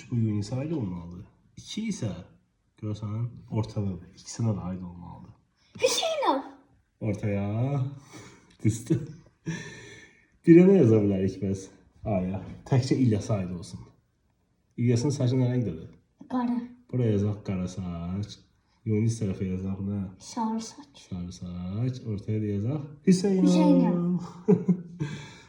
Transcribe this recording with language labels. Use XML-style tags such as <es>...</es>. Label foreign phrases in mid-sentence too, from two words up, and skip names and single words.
<tr>Bu Yunis'e ait olmalıdır. 2 ise görsen ortadadır. İkisine de ait olmalıdır. Hüseynov. Ortaya düzdü. Birine yazabilirik biz A'ya.</tr> <az>Təkcə İlyas'a ait olsun. İlyas'ın</az> <tr>saçı ne renkdedir?</tr> <az>Qara. Buraya yazaq qara saç. Yunis tərəfə yazaq nə? Sarı saç. Sarı saç. Ortaya da yazaq Hüseynov. Hüseynov.</az>